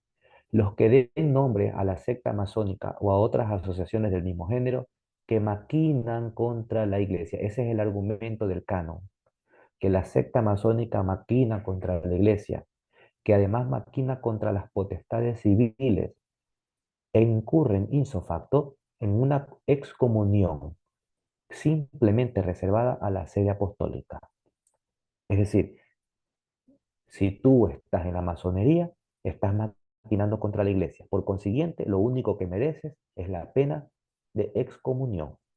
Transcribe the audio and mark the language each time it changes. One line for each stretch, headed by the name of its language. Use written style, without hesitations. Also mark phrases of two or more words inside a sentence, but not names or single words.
Spanish: Los que den nombre a la secta masónica o a otras asociaciones del mismo género que maquinan contra la iglesia. Ese es el argumento del canon, que la secta masónica maquina contra la iglesia, que además maquina contra las potestades civiles e incurren
Latin: ipso facto
Spanish: en una excomunión simplemente reservada a la sede apostólica. Es decir, si tú estás en la masonería, estás maquinando contra la iglesia. Por consiguiente, lo único que mereces es la pena de excomunión.